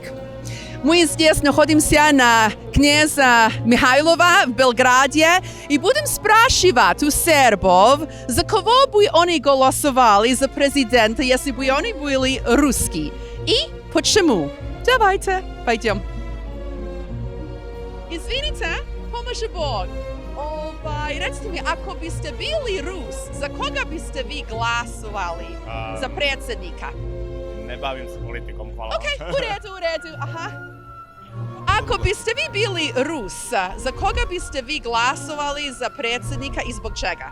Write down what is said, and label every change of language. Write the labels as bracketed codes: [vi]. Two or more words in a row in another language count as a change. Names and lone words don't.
[ru] Мы здесь находимся на князя Михайлова в Белграде и будем спрашивать у сербов, за кого бы они голосовали за президента, если бы они были русские. И почему? Давайте, пойдем. Извините, [sr] поможи Бог. Recite mi, ako biste bili Rus, za koga biste vi glasovali za predsjednika? Ne bavim se politikom, hvala. Ok, u redu, aha. Ako biste vi bili Rus, za koga biste vi glasovali za predsjednika i zbog čega?